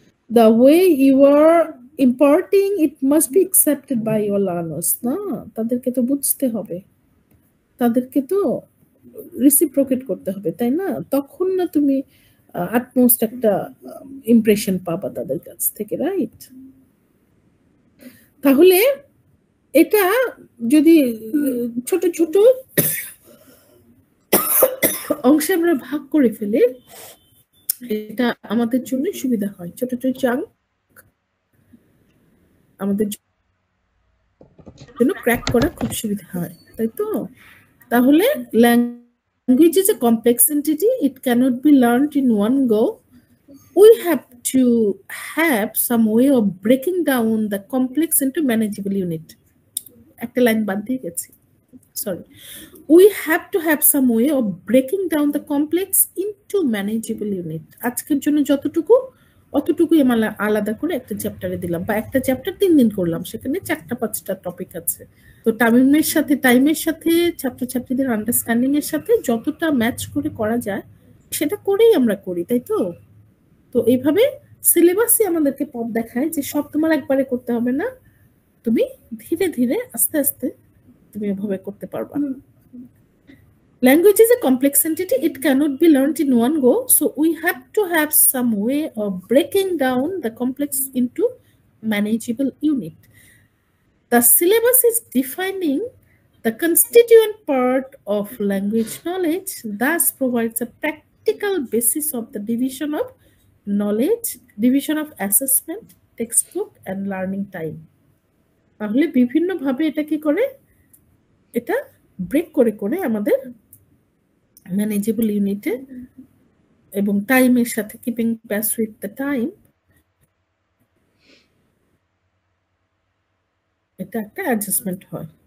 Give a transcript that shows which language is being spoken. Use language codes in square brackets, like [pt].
[en] The way you are imparting it must be accepted by your learners, না? [bn] তাদেরকে তো বুঝতে হবে, তাদেরকে তো রিসিপ্রোকেট করতে হবে, তাই না? তখন না তুমি আটমোস্ট একটা ইমপ্রেশন পাবা তাদের কাছ থেকে, রাইট? তাহলে এটা যদি ছোট ছোট অংশে আমরা ভাগ করে ফেলি, এটা আমাদের জন্য সুবিধা হয়। ছোট ছোট চাঙ্ক আমাদের জন্য ক্র্যাক করা খুব সুবিধা হয়, তাই তো? [en] তাহলে language is a complex entity, it cannot be learned in one go. We have to have some way of breaking down the complex into manageable unit. [bn] একটা লাইন বাদ দিয়ে গেছি, sorry. [en] We have to have some way of breaking down the complex into manageable unit. [bn] আজকের জন্য যতটুকু অতটুকুই আমরা আলাদা করে একটা চ্যাপ্টারে দিলাম, বা একটা চ্যাপ্টার 3 দিন করলাম, সেখানে 4-5টা টপিক আছে। তো টাইমের সাথে ছাত্রছাত্রীদের আন্ডারস্ট্যান্ডিং এর সাথে যতটা ম্যাচ করে করা যায় সেটা করেই আমরা করি, তাই তো? তো এইভাবে সিলেবাসই আমাদেরকে পথ দেখায় যে সব তোমার একবারে করতে হবে না, তুমি ধীরে ধীরে আস্তে আস্তে তুমি এভাবে করতে পারবা। [en] Language is a complex entity, it cannot be learned in one go, so we have to have some way of breaking down the complex into manageable unit. The syllabus is defining the constituent part of language knowledge, thus provides a practical basis of the division of knowledge, division of assessment, textbook and learning time. [bn] তাহলে বিভিন্ন ভাবে এটা কি করে, এটা break করে করে আমাদের ম্যানেজেবল ইউনিটে এবং টাইমের সাথে [en] keeping pace with the time, [bn] এটা একটা অ্যাডজাস্টমেন্ট হয়।